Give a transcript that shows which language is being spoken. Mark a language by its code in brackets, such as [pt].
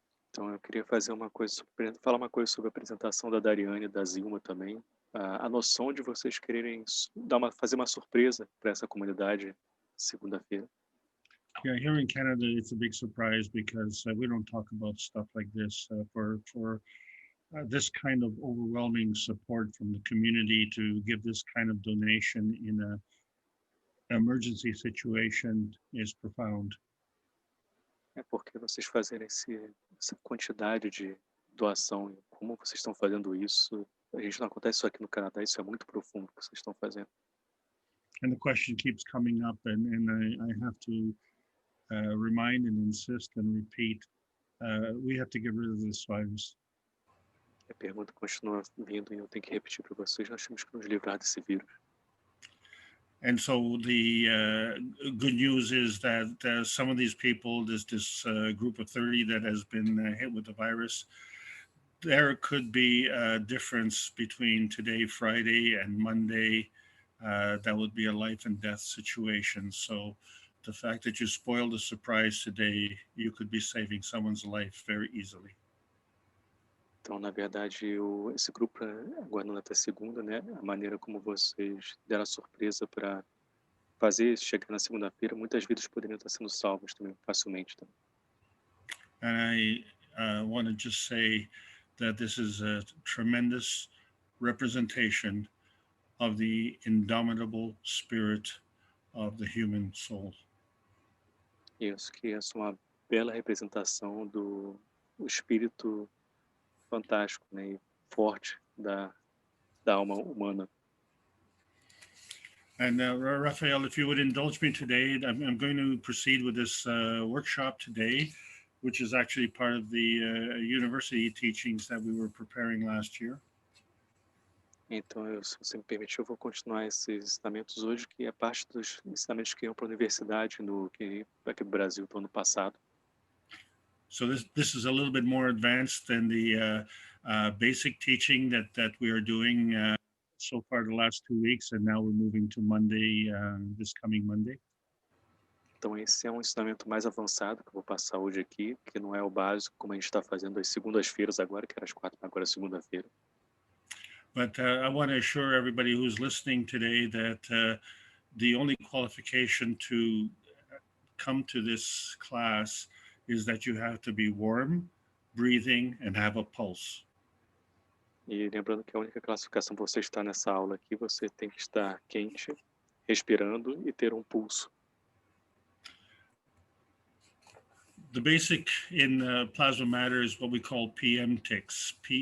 [pt] Então, eu queria falar uma coisa sobre a apresentação da Dariane e da Zilma também. A noção de vocês quererem fazer uma surpresa para essa comunidade segunda-feira. [en] Yeah, here in Canada, it's a big surprise because we don't talk about stuff like this. For this kind of overwhelming support from the community to give this kind of donation in an emergency situation is profound. [pt] É porque vocês fazerem essa quantidade de doação, e como vocês estão fazendo isso, a gente não acontece isso aqui no Canadá, isso é muito profundo o que vocês estão fazendo. [en] And the question keeps coming up, and I have to remind and insist and repeat, we have to get rid of this virus. [pt] A pergunta continua vindo e eu tenho que repetir para vocês, nós temos que nos livrar desse vírus. [en] And so the good news is that some of these people, this group of 30 that has been hit with the virus, there could be a difference between today, Friday, and Monday. That would be a life and death situation. So the fact that you spoiled the surprise today, you could be saving someone's life very easily. [pt] Então, na verdade, esse grupo, aguardando até segunda, né, a maneira como vocês deram a surpresa para fazer chegar na segunda-feira, muitas vidas poderiam estar sendo salvas também, facilmente. Também. [en] And I want to just say that this is a tremendous representation of the indomitable spirit of the human soul. [pt] Isso, que é uma bela representação do espírito fantástico, né, e forte da alma humana. [en] And Raphael, if you would indulge me today, I'm going to proceed with this workshop today, which is actually part of the university teachings that we were preparing last year. [pt] Então, se você me permitir, eu vou continuar esses ensinamentos hoje, que é parte dos ensinamentos que iam para a universidade aqui no Brasil do ano passado. [en] So this is a little bit more advanced than the basic teaching that we are doing so far the last 2 weeks, and now we're moving to Monday, this coming Monday. [pt] Então esse é um ensinamento mais avançado que eu vou passar hoje aqui, que não é o básico como a gente está fazendo às segundas-feiras agora, que era às 4, agora é segunda-feira. [en] But I want to assure everybody who's listening today that the only qualification to come to this class is that you have to be warm, breathing, and have a pulse. [pt] E lembrando que a única classificação para você estar nessa aula aqui, você tem que estar quente, respirando e ter um pulso. [en] The basic in plasma matter is what we call PM ticks.